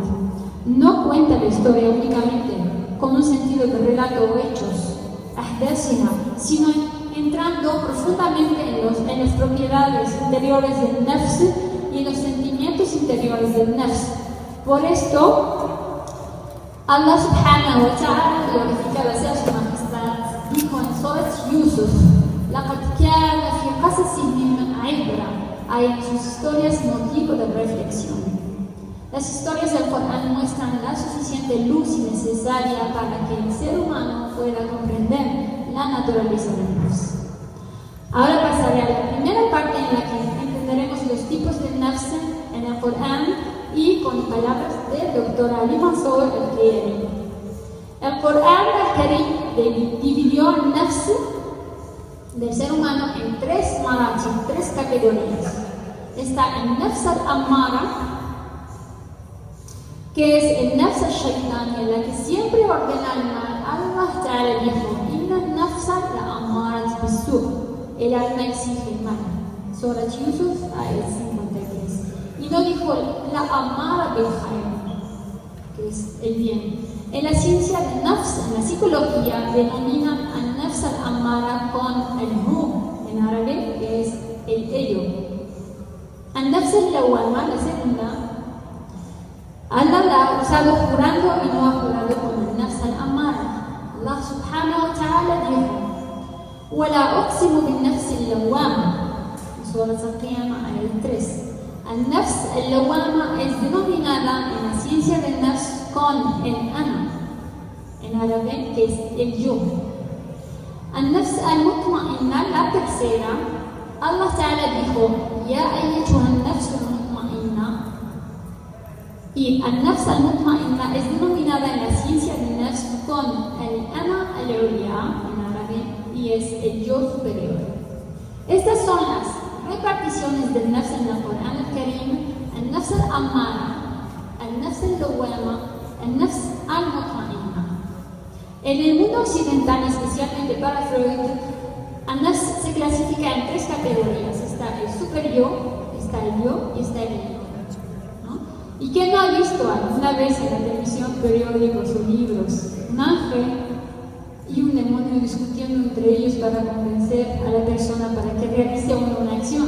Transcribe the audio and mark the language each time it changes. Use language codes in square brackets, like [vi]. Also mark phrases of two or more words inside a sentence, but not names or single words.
[es] No cuenta la historia únicamente con un sentido de relato o hechos, sino entrando profundamente en las propiedades interiores del nafs y en los sentimientos interiores del nafs. Por esto, [ar] الله سبحانه وتعالى, [es] glorificada sea su majestad, dijo en Surat Yusuf: [ar] لَقَدْ كَانَ فِي قَصَصِهِمْ عِبْرَةٌ. [es] Hay en sus historias motivo de reflexión. Las historias del Corán muestran la suficiente luz necesaria para que el ser humano pueda comprender la naturaleza del nafs. Ahora pasaré a la primera parte en la que entenderemos los tipos de nafs en el Corán, y con palabras del Dr. Ali Mansur al-Kayali. El Corán al-Karim dividió el nafs del ser humano en 3 maratib, 3 categorías. Está el [ar] نفس الأمارة, [es] que es el [ar] نفس الشيطان, [es] en la que siempre ordena el mal. [ar] الله تعالى [es] dijo: [ar] إن النفس لأمارة بالسوء', [es] el alma exige el mal. Surat Yusuf, ayat 53. Y no dijo [ar] لأمارة بالخير, [es] que es el bien. En la ciencia del nafs, en la psicología, denominan al [ar] نفس الأمارة [es] con el hu, en árabe, que es el ello. [ar] النفس اللوامة, [es] la segunda, Allah la ha usado jurando y no ha jurado con el [ar] نفس الأمارة. الله سبحانه وتعالى [es] dijo: [ar] وَلَا أُقْسِمُ بِالنَّفْسِ اللَّوَّامَةِ. [es] Surat Al-Qiyamah, ayat 3. [ar] النفس اللوامة [es] es denominada en la ciencia del Nafs con el Ana, en árabe, que es el yo. [ar] النفس المطمئنة, [es] la tercera, [ar] الله تعالى dijo, يا أيتها النفس المطمئنة. [es] Y [ar] النفس المطمئنة [es] es denominada en la ciencia del Nafs con el [ar] الأنا العليا, [es] en árabe, y es el yo superior. Estas son las reparticiones del Nafs en el Corán al-Karim: [ar] النفس الأمارة, النفس اللوامة, النفس المطمئنة. [es] En el mundo occidental, especialmente para Freud, al-Nafs se clasifica en 3 categorías. Está el super-yo, está el yo y está el ego, ¿no? ¿Y quién no ha visto alguna vez en la televisión, periódicos o libros un ángel y un demonio discutiendo entre ellos para convencer a la persona para que realice una acción?